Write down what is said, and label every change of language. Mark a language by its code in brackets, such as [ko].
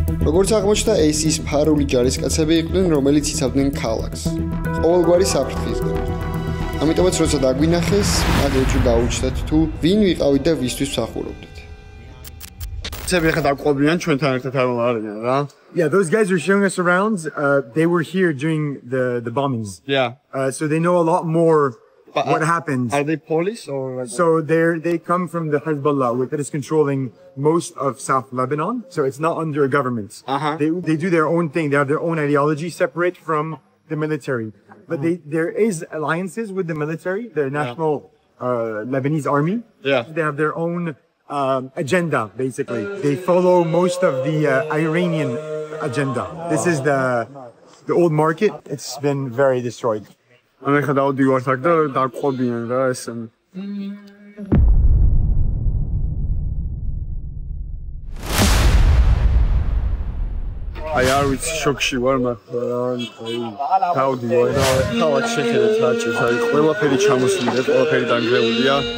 [ka] როგორც აღმოჩნდა, ეს ის ფარული ჯარისკაცები იყვნენ, რომელიც იცავდნენ ქალაქს. ყოველგვარი საფრთხისგან. ამიტომაც როცა დაგვინახეს, მაგეჭი გაუჩნდათ თუ ვინ ვიყავით და ვისთვის მსახურობდით. ცები ხა დაყვობიან ჩვენთან ერთად არ არიან რა. [en] Yeah, those guys were showing us around. They were here during the bombings. Yeah. So they know a lot more what happened. Are they police or? So they come from the Hezbollah, that is controlling most of South Lebanon. So it's not under a government. They do their own thing. They have their own ideology, separate from the military. But there is alliances with the military, the national Lebanese army. Yeah. They have their own agenda, basically. They follow most of the Iranian agenda. This is the old market. It's been very destroyed. [ka] მე ხა დავდივარ აქ და დაგყვობიან რა ესე. აი არ ვიცი შოკში ვარ მაგრამ დავდივარ და თავად შეხედეთ რა ჭირს, აი ყველაფერი ჩამოსვლიდა, ყველაფერი დანგრეულია.